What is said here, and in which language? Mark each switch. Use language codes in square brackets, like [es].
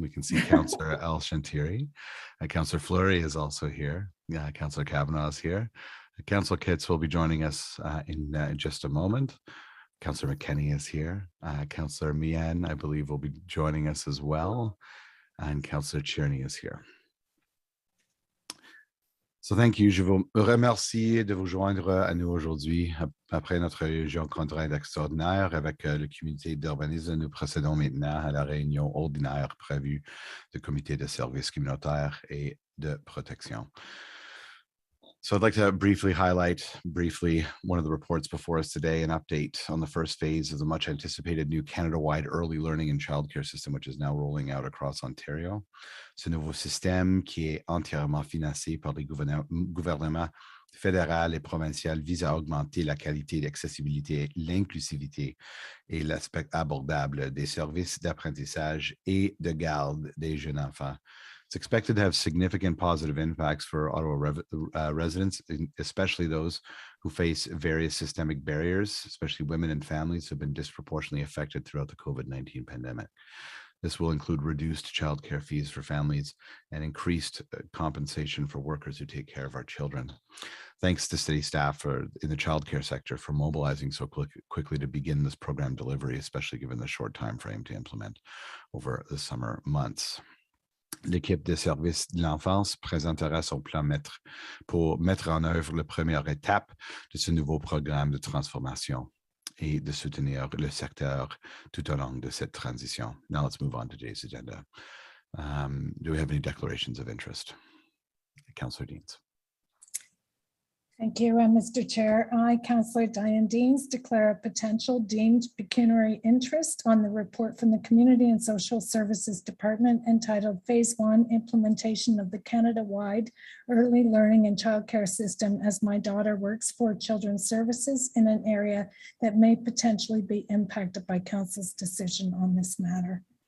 [en] We can see Councillor El Shantiri. Councillor Fleury is also here. Councillor Kavanaugh is here. Councillor Kitts will be joining us in just a moment. Councillor McKenney is here. Councillor Mian, I believe, will be joining us as well. And Councillor Cherney is here. So thank you. [fr] Je vous remercie de vous joindre à nous aujourd'hui. Après notre réunion contrainte extraordinaire avec le comité d'urbanisme, nous procédons maintenant à la réunion ordinaire prévue du comité de services communautaires et de protection. [en] So I'd like to briefly highlight one of the reports before us today, an update on the first phase of the much anticipated new Canada-wide early learning and childcare system, which is now rolling out across Ontario. [fr] Ce nouveau système, qui est entièrement financé par les gouvernements fédéral et provincial, vise à augmenter la qualité, l'accessibilité, l'inclusivité et l'aspect abordable des services d'apprentissage et de garde des jeunes enfants. [en] It's expected to have significant positive impacts for Ottawa residents, especially those who face various systemic barriers, especially women and families who have been disproportionately affected throughout the COVID-19 pandemic. This will include reduced childcare fees for families and increased compensation for workers who take care of our children. Thanks to city staff in the childcare sector for mobilizing so quickly to begin this program delivery, especially given the short time frame to implement over the summer months. [fr] L'équipe des services de l'enfance présentera son plan pour mettre en œuvre la première étape de ce nouveau programme de transformation et de soutenir le secteur tout au long de cette transition. [en] Now let's move on to today's agenda. Do we have any declarations of interest? Councillor Deans. Thank you, Mr. Chair. I, Councillor Diane Deans, declare a potential deemed pecuniary interest on the report from the Community and Social Services Department entitled Phase 1 Implementation of the Canada-wide Early Learning and Childcare System as my daughter works for Children's Services in an area that may potentially be impacted by Council's decision on this matter.